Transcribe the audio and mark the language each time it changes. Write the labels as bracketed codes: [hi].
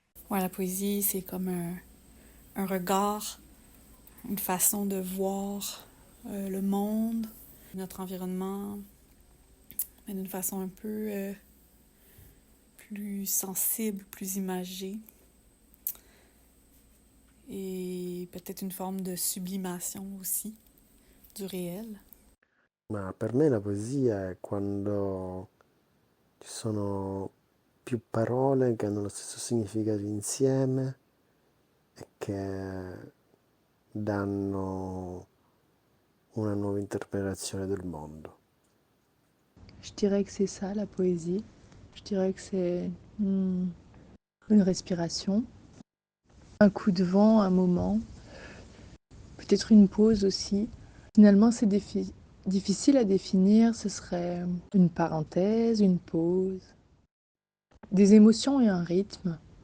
[fr] Ouais, la poésie, c'est comme un regard, une façon de voir le monde, notre environnement, mais d'une façon un peu plus sensible, plus imagée. Et peut-être une forme de sublimation aussi du réel. [it] Ma per me la poesia è quando ci sono più parole che hanno lo stesso significato insieme e che danno una nuova interpretazione del mondo. [fr] Je dirais que c'est ça la poésie. Je dirais que c'est une respiration, un coup de vent, un moment, peut-être une pause aussi. Finalement, c'est difficile à définir, ce serait une parenthèse, une pause, des émotions et un rythme.